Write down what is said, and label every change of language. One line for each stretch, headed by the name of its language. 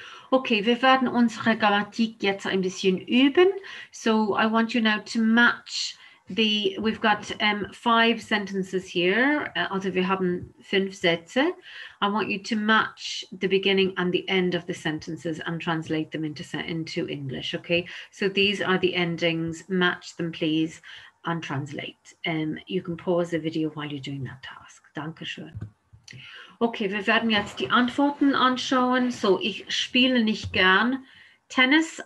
German: Okay, wir werden unsere Grammatik jetzt ein bisschen üben.
English: So I want you now to match we've got 5 sentences here,
German: also wir haben 5 Sätze.
English: I want you to match the beginning and the end of the sentences and translate them into English, okay? So these are the endings, match them please and translate. You can pause the video while you're doing that task.
German: Dankeschön. Okay, wir werden jetzt die Antworten anschauen. So, ich spiele nicht gern Tennis.